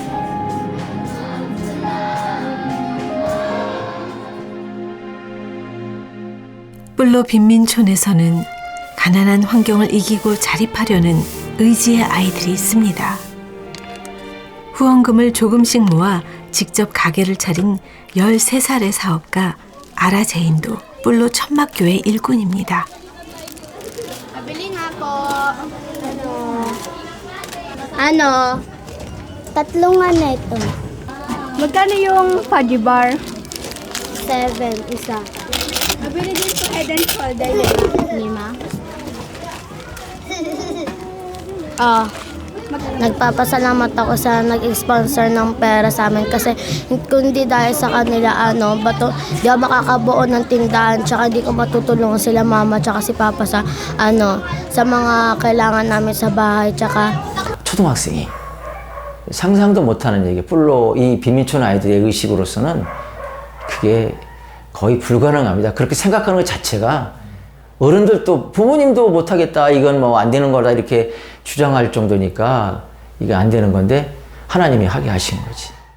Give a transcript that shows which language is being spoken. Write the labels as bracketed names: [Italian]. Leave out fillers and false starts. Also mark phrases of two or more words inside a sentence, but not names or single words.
[Korean] 뿔로 빈민촌에서는 가난한 환경을 이기고 자립하려는 의지의 아이들이 있습니다. 후원금을 조금씩 모아 직접 가게를 차린 13살의 사업가 아라제인도 뿔로 천막교회 일꾼입니다. [Filipino] Ano? Tatlungan na ito. Magkano yung fudgy bar? 7, isa. Mabili din po Head and Shoulder. 5. Nagpapasalamat ako sa nag-sponsor ng pera sa amin kasi kundi dahil sa kanila di ako makakabuo ng tindahan tsaka di ko matutulungan sila mama tsaka si papa sa sa mga kailangan namin sa bahay tsaka [Korean] 초등학생이 상상도 못하는 얘기, 뿔로 이 빈민촌 아이들의 의식으로서는 그게 거의 불가능합니다. 그렇게 생각하는 것 자체가 어른들도 부모님도 못하겠다, 이건 뭐 안 되는 거다 이렇게 주장할 정도니까 이게 안 되는 건데 하나님이 하게 하신 거지.